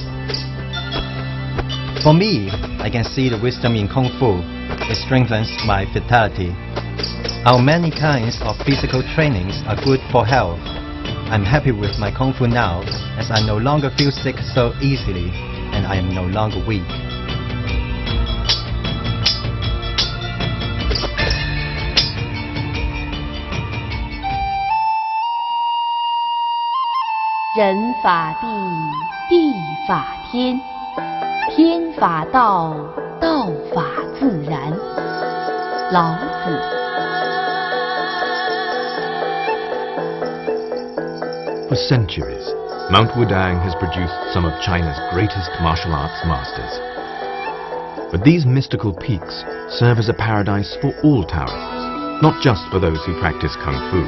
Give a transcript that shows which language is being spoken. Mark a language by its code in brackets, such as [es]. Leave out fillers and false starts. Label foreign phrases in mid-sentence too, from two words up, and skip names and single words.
[en] For me, I can see the wisdom in kung fu. It strengthens my vitality. Our many kinds of physical trainings are good for health. I'm happy with my kung fu now, as I no longer feel sick so easily, and I am no longer weak. [zh] 人法地，地法天，天法道，道法自然. [en] Lao Tzu. For centuries, Mount Wudang has produced some of China's greatest martial arts masters. But these mystical peaks serve as a paradise for all Taoists, not just for those who practice kung fu.